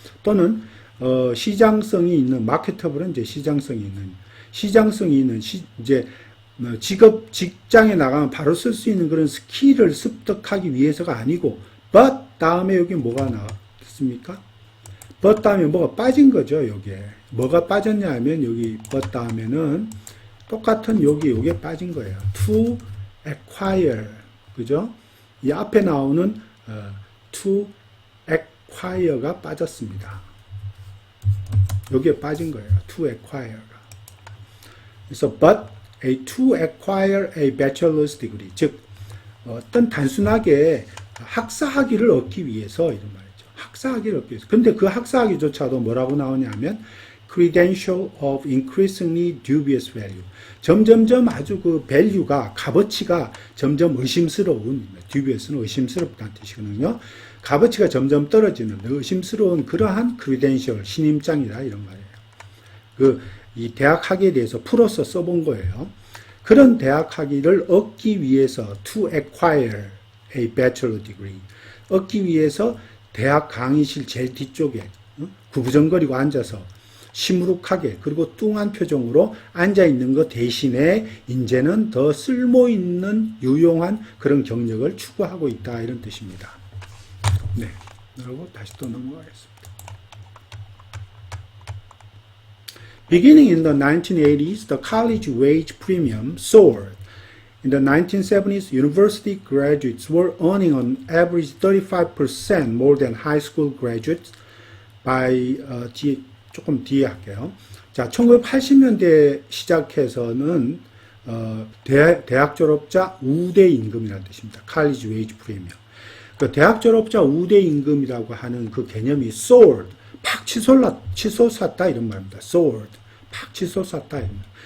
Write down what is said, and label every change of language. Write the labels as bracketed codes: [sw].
[ko] 또는 시장성이 있는 marketable은 이제 시장성이 있는 이제 직장에 나가면 바로 쓸 수 있는 그런 스킬을 습득하기 위해서가 아니고 but 다음에 여기 뭐가 나왔습니까? but 다음에 뭐가 빠진 거죠. 여기에 뭐가 빠졌냐 하면 여기 but 다음에는 똑같은 요게 빠진 거예요. [en] to acquire [ko] 그죠? 이 앞에 나오는 to acquire가 빠졌습니다. 여기에 빠진 거예요. [en] to acquire [ko] 가. 그래서 [en] but to acquire a bachelor's degree [ko] 즉 어떤 단순하게 학사학위를 얻기 위해서 이런 말이죠. 학사학위를 얻기 위해서. 근데 그 학사학위조차도 뭐라고 나오냐면 [en] credential of increasingly dubious value. [ko] 점점점 아주 그 value가, 값어치가 점점 의심스러운, dubious는 의심스럽다는 뜻이거든요. 값어치가 점점 떨어지는 의심스러운 그러한 credential, 신임장이다 이런 말이에요. 이 대학 학위에 대해서 풀어서 써본 거예요. 그런 대학 학위를 얻기 위해서 [en] to acquire a bachelor degree, [ko] 얻기 위해서 대학 강의실 제일 뒤쪽에 구부정거리고 앉아서 시무룩하게 그리고 뚱한 표정으로 앉아있는 것 대신에 이제는 더 쓸모있는 유용한 그런 경력을 추구하고 있다 이런 뜻입니다. 네, 그리고 다시 또 넘어가겠습니다. [en] Beginning in the 1980s, the college wage premium soared. In the 1970s, university graduates were earning on average 35% more than high school graduates by, [ko] 조금 뒤에 할게요. 자, 1980년대 시작해서는, 대학 졸업자 우대 임금이라는 뜻입니다. [en] college wage premium. [ko] 그 대학 졸업자 우대 임금이라고 하는 그 개념이 soared. 팍 치솟았다 이런 말입니다. soared. 팍 치솟았다 이런 말.